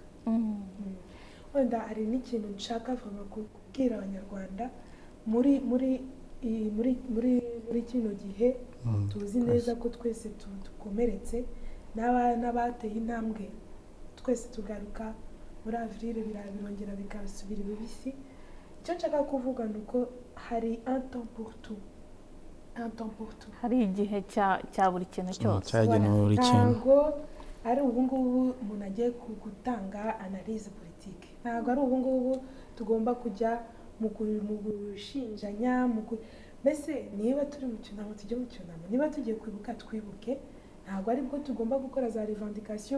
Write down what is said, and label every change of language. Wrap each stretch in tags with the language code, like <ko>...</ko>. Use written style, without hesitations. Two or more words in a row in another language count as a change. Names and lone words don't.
<rw>Wenda hari n'ikintu nshaka kubwira abanyarwanda muri kino gihe tuzi neza ko twese dukomeretse n'abateye intambwe twese tugaruka muri avril birongera bikasubira ibibisi. Icyo nshaka kuvuga ni uko hari</rw> <fr>un temps pour tout.</fr> <rw>Hari igihe cya buri kintu cyose cyagenewe buri kintu. Ntabwo ari ubu ngubu umuntu agiye gutanga</rw> <fr>analyse politique,</fr> <rw>ntabwo ari ubu ngubu tugomba kujya mu gushinjanya mbese niba turi mu cyunamo tujye mu cyunamo, niba tugiye kwibuka twibuke, ntabwo ari bwo tugomba gukora za revendication.</rw>